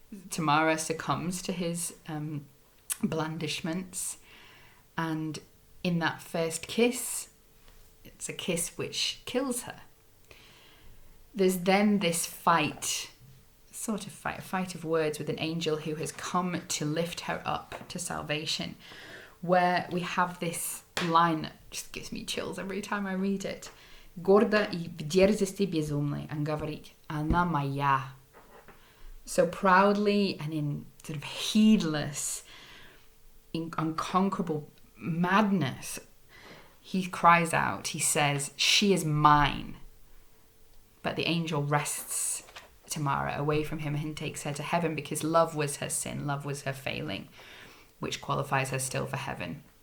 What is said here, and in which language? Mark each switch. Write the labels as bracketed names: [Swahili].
[English] Tamara succumbs to his blandishments, and in that first kiss, it's a kiss which kills her. There's then this fight, a fight of words with an angel who has come to lift her up to salvation, where we have this line that just gives me chills every time I read it. [Russian] Гордо и в дерзости безумной, and говорит, она моя. [English] So proudly and in sort of heedless, unconquerable madness, he cries out, he says, she is mine. But the angel wrests Tamara away from him and takes her to heaven because love was her sin, love was her failing, which qualifies her still for heaven.